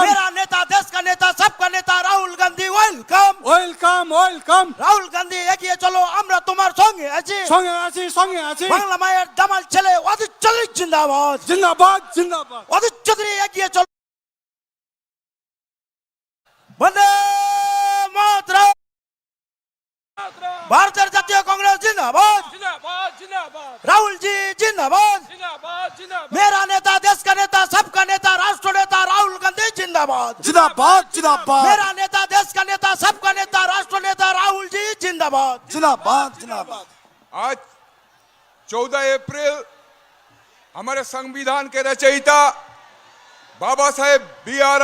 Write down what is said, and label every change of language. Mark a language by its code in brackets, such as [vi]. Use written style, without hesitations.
[hi] मेरा नेता, देश का नेता, सबका नेता Rahul Gandhi [en] welcome welcome welcome [bn] Rahul Gandhi এগিয়ে চলো, আমরা তোমার সঙ্গে আছি। সঙ্গে আছি বাংলা মায়ের দামাল ছেলে অধীর চৌধুরী জিন্দাবাদ। জিন্দাবাদ জিন্দাবাদ অধীর চৌধুরী এগিয়ে চলো। বন্দে মাতরম। ভারতের জাতীয় কংগ্রেস जिंदाबाद। জিন্দাবাদ জিন্দাবাদ [hi] राहुल जी जिंदाबाद। [bn] জিন্দাবাদ জিন্দাবাদ [hi] मेरा नेता, देश का नेता, सबका नेता, राष्ट्र नेता राहुल गांधी जिंदाबाद। जिंदाबाद जिंदाबाद मेरा नेता, देश का नेता, सबका नेता, राष्ट्र नेता राहुल जी जिंदाबाद। जिंदाबाद जिंदाबाद। आज 14 अप्रैल हमारे संविधान के रचयिता बाबा साहेब B.R.